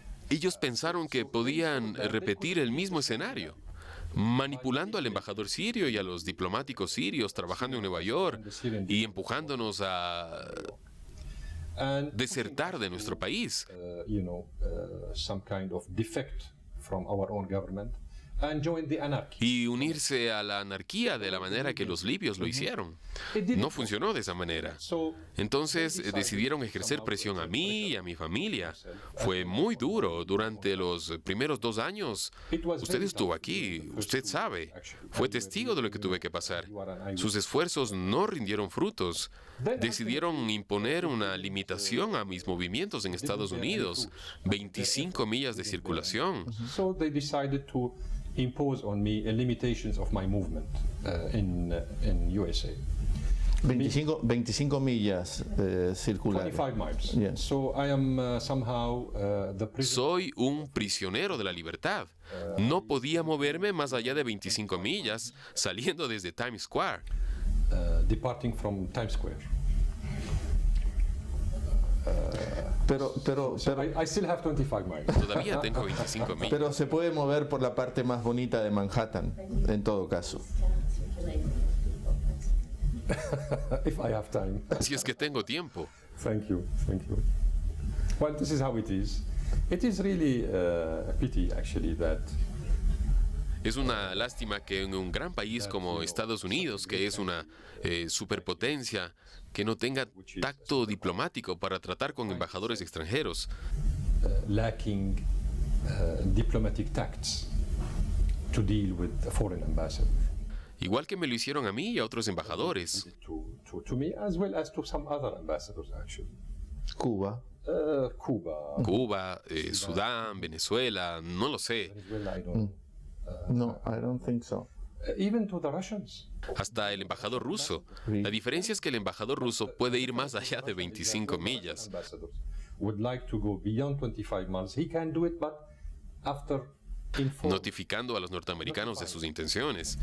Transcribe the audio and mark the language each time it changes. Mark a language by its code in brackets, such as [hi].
[es] Ellos pensaron que podían repetir el mismo escenario, manipulando al embajador sirio y a los diplomáticos sirios trabajando en Nueva York y empujándonos a desertar de nuestro país. [en] Some kind of defect from our own government. And join the anarchy. [es] Y unirse a la anarquía de la manera que los libios lo hicieron. No funcionó de esa manera. Entonces decidieron ejercer presión a mí y a mi familia. Fue muy duro durante los primeros 2 años. Usted estuvo aquí, usted sabe. Fue testigo de lo que tuve que pasar. Sus esfuerzos no rindieron frutos. Decidieron imponer una limitación a mis movimientos en Estados Unidos. 25 millas de circulación. [en] So they decided to impose on me limitations of my movement in USA. [es] 25 millas circulares. [en] 25 miles. Yeah. So I am somehow the prisoner. [es] Soy un prisionero de la libertad. No podía moverme más allá de 25 millas saliendo desde Times Square. [en] Departing from Times Square. [es] Pero [en] I still have 25 miles. [es] Todavía tengo 25 millas. Pero se puede mover por la parte más bonita de Manhattan, en todo caso. [en] If I have time. [es] Si es que tengo tiempo. [en] Thank you. Well, this is how it is. It is really a pity, actually, that [es] Es una lástima que en un gran país como Estados Unidos, que es una superpotencia, que no tenga tacto diplomático para tratar con embajadores extranjeros. [en] Lacking diplomatic tacts to deal with a foreign ambassador. [es] Igual que me lo hicieron a mí y a otros embajadores. [en] To me as well as to some other ambassadors, actually. [es] Cuba. Cuba, Sudán, Venezuela, no lo sé. [en] Venezuela, I don't. No, I don't think so. Even to the Russians. [es] Hasta el embajador ruso. La diferencia es que el embajador ruso puede ir más allá de 25 millas. [en] Would like to go beyond 25 miles. He can do it, but after [es] notificando a los norteamericanos de sus intenciones.